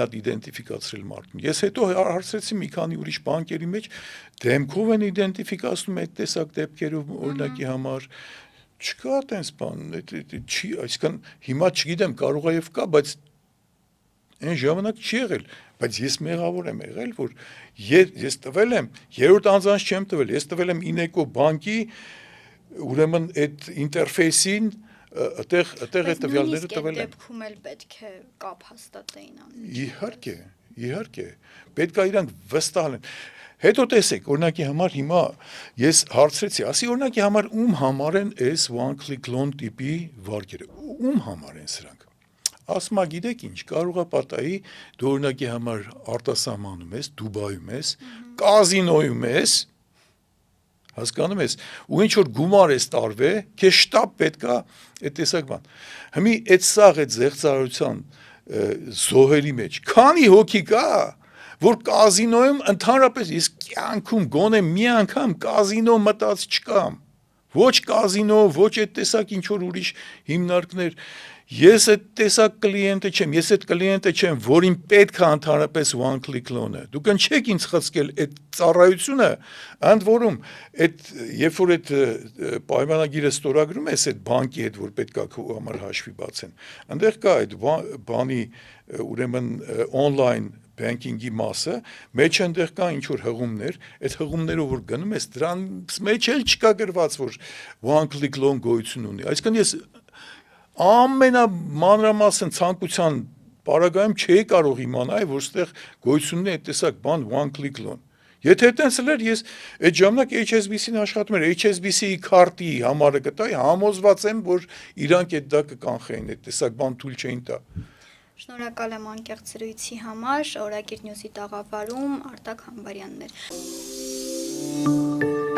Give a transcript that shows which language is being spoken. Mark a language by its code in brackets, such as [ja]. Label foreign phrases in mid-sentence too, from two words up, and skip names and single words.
[hy] հատ իդենտիֆիկացրել մարդուն։ Ես հետո հարցրեցի մի քանի ուրիշ բանկերի մեջ դեմքով են իդենտիֆիկացնում այդ տեսակ դեպքերով օրինակի համար չկա այդպես բան, չի, այսինքն հիմա չգիտեմ, կարող է եւ կա, բայց այն ժամանակ չի եղել, բայց ես մեղավոր եմ եղել, որ ես տվել եմ, երրորդ անձանց չեմ տվել, ես տվել եմ Ineco բանկի, ուրեմն այդ ինտերֆեյսին, այդտեղ այդ տվյալները տվել եմ։ Բայց դեպքում էլ պետք է կապ հաստատեին անում։ Իհարկե, պետք է իրանք վստահ լինեն։ Հետո տեսեք, օրինակի համար հիմա ես հարցրեցի, ասի օրինակի համար ում համար են այս [en] one click loan [hy] տիպի վարկերը, ում համար են սրանք։ Ասма գիտեք ինչ, կարող է պատահի դու օրինակի համար արտասահմանում ես, Դուբայում ես, կազինոյում ես, հասկանում ես, ու ինչ որ գումար ես տարվե, քեզ շտապ պետքա այդ տեսակ բան։ Հիմի այդ սաղ այդ զեղծարարության զոհերի մեջ, քանի հոգի կա, որ կազինոյում ընդհանրապես ես կյանքում գոնե մի անգամ կազինո մտած չկամ, ոչ կազինո, ոչ այդ տեսակ ինչ որ ուրիշ հիմնարկներ, ես այդ տեսակ կլիենտը չեմ, ես այդ կլիենտը չեմ, որին պետք է ընդհանրապես [en] one click loan- [hy] ը, դուք չեք ինձ խցկել այդ ծառայությունը, ընդ որում, երբ որ այդ պայմանագիրը ստորագրում ես այդ բանկի հետ, որ պետք է քո համար հաշվի բացեն, այնտեղ կա այդ բանի ուրեմն [en] online banking- [hy] ի մասը, մեջ այնտեղ կա ինչ-որ հղումներ, այդ հղումներով որ գնում ես, դրանց մեջ էլ չկա գրված, որ [en] one click loan [hy] գոյություն ունի, այսինքն ես ամենամանրամասն ցանկության պարագայում չէի կարող իմանալ, որ ստեղ գոյություն ունի այդ տեսակ բան [en] one click loan։ [hy] Եթե այդպես էր, ես այդ ժամանակ HSBC-ն աշխատում էր, HSBC-ի քարտի համարը գտայի, համոզված եմ, որ իրանք այդ դա կկանխեին, այդ տեսակ բան թույլ չէին տա։ Շնորհակալ եմ անկեղծ զրույցի համար, Օրագիր Նյուզի տաղավարում Արտակ Համբարյանն էր։